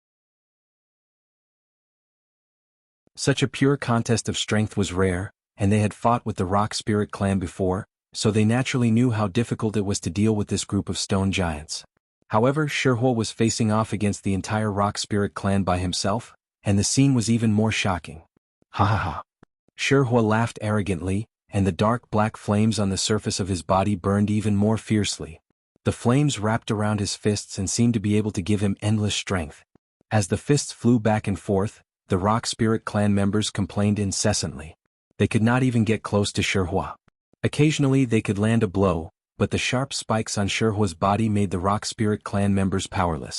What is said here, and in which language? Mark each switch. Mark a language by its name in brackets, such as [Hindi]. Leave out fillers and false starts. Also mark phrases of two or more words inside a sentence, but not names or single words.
[English] Such a pure contest of strength was rare, and they had fought with the Rock Spirit clan before, so they naturally knew how difficult it was to deal with this group of stone giants. However, Shihua was facing off against the entire Rock Spirit clan by himself, and the scene was even more shocking. Ha ha ha. Shihua laughed arrogantly, and the dark black flames on the surface of his body burned even more fiercely. The flames wrapped around his fists and seemed to be able to give him endless strength. As the fists flew back and forth, the Rock Spirit clan members complained incessantly. They could not even get close to Shihua. Occasionally they could land a blow, but the sharp spikes on Shihua's body made the Rock Spirit clan members powerless.